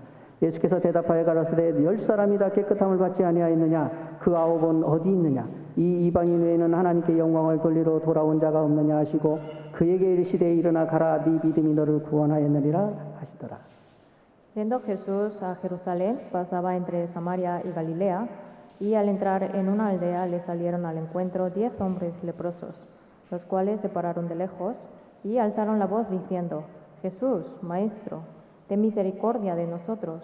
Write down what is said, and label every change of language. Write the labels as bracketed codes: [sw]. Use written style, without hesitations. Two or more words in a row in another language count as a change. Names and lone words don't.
[ko] 예수께서 대답하여 가라사대 10사람이 다 깨끗함을 받지 아니하였느냐 그 9은 어디 있느냐 이 이방인 외에는 하나님께 영광을 돌리러 돌아온 자가 없느냐 하시고 그에게 이르시되 일어나 가라 네 믿음이 너를 구원하였느니라 하시더라. [es] Yendo Jesús a Jerusalén, pasaba entre Samaria y Galilea, y al entrar en una aldea le salieron al encuentro 10 hombres leprosos, los cuales se pararon de lejos y alzaron la voz diciendo, Jesús, Maestro, ten misericordia de nosotros.